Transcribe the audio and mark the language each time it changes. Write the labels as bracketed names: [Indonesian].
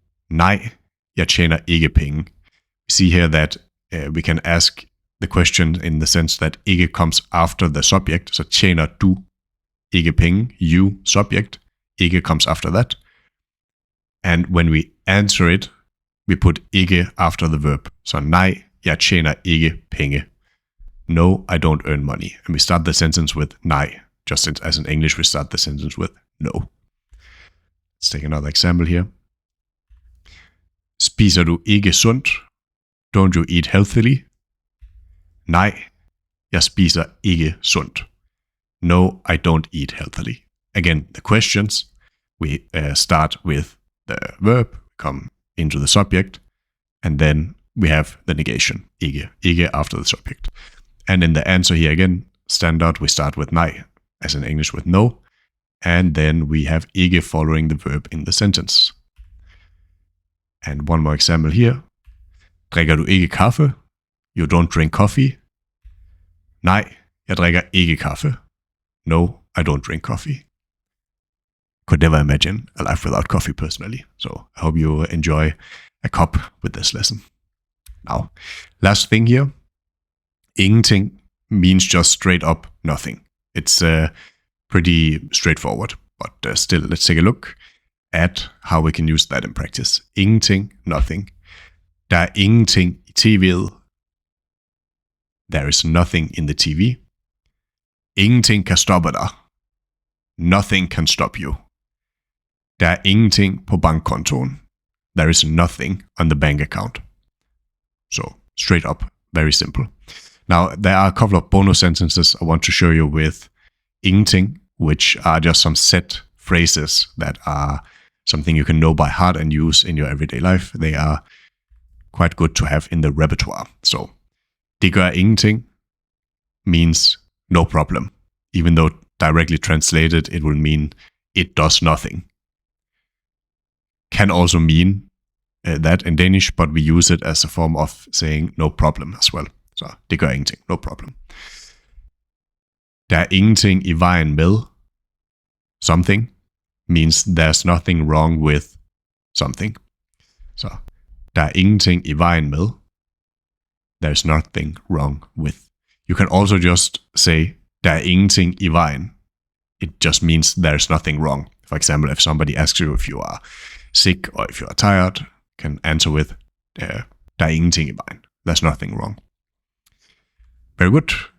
[Danish] Nej, jeg tjener ikke penge. [English] We see here that we can ask the question in the sense that ikke comes after the subject. [Danish] Så tjener du ikke penge? [English] You, subject. Ikke comes after that. And when we answer it, we put ikke after the verb. [Danish] Så nej, jeg tjener ikke penge. [English] No, I don't earn money. And we start the sentence with nej. Just as in English, we start the sentence with no. Let's take another example here. [Danish] Spiser du ikke sundt? [English] Don't you eat healthily? [Danish] Nej, jeg spiser ikke sundt. [English] No, I don't eat healthily. Again, the questions, we start with the verb, come into the subject, and then we have the negation, ikke after the subject. And in the answer here again, standard, we start with nej, as in English with no, and then we have ikke following the verb in the sentence. And one more example here. [Danish] Drikker du ikke kaffe? [English] You don't drink coffee? [Danish] Nej, jeg drikker ikke kaffe. [English] No, I don't drink coffee. Could never imagine a life without coffee personally. So I hope you enjoy a cup with this lesson. Now, last thing here. Ingenting means just straight up nothing. It's pretty straightforward. but still, let's take a look at how we can use that in practice. [Danish] Ingenting, nothing. Der er ingenting i tv'et. [English] There is nothing in the TV. [Danish] Ingenting kan stoppe dig. [English] Nothing can stop you. [Danish] Der er ingenting på bankkontoen. [English] There is nothing on the bank account. So, straight up, very simple. Now, there are a couple of bonus sentences I want to show you with ingenting, which are just some set phrases that are something you can know by heart and use in your everyday life. They are quite good to have in the repertoire. So, [Danish] det gør ingenting [English] means no problem. Even though directly translated, it will mean it does nothing. Can also mean that in Danish, but we use it as a form of saying no problem as well. [Danish] Så det gør ingenting, [English] no problem. [Danish] Der er ingenting i vejen med [English] something means there's nothing wrong with something. [Danish] Så der er ingenting i vejen med. [English] There's nothing wrong with. You can also just say [Danish] der er ingenting i vejen. [English] It just means there's nothing wrong. For example, if somebody asks you if you are sick or if you are tired, can answer with [Danish] der er ingenting i vejen. [English] There's nothing wrong. Very good.